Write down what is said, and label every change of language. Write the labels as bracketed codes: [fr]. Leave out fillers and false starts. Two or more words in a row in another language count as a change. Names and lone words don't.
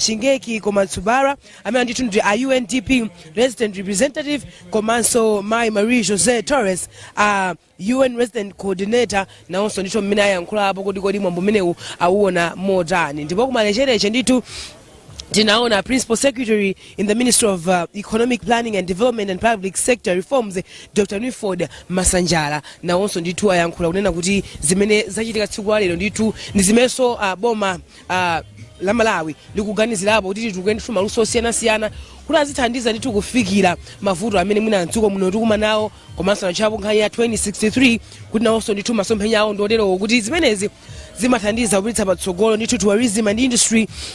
[ny] Shingeki Komatsubara amene ndithu ndi a UNDP [en] resident representative, [ny] komanso Mai Marie Jose Torres [en] UN resident coordinator, [ny] nawonso ndithu mmene ayankhulapo kuti kodi mwambo umenewu auona motani. Ndipo ku malechereche ndithu tinaona [en] Principal Secretary in the Ministry of Economic Planning and Development and Public Sector Reforms, [ny] Dr. Nwiford Masanjala, na onso ndithu ayankhula kunena kuti zimene zachitika tsiku lero ndithu ndi zimenso boma la Malawi likuganizirapo kuti tikuyendetsa maluso osiyana-siyana kuti azithandiza ndithu kufikira mavuto amene mwina mdziko muno tikuma nawo, komanso nachapo nkhani ya 2063 kuti nawonso ndithu masomphenya awo ndioterowo kuti zimenezi zimathandiza kupititsa patsogolo ndithu [en] tourism and industry.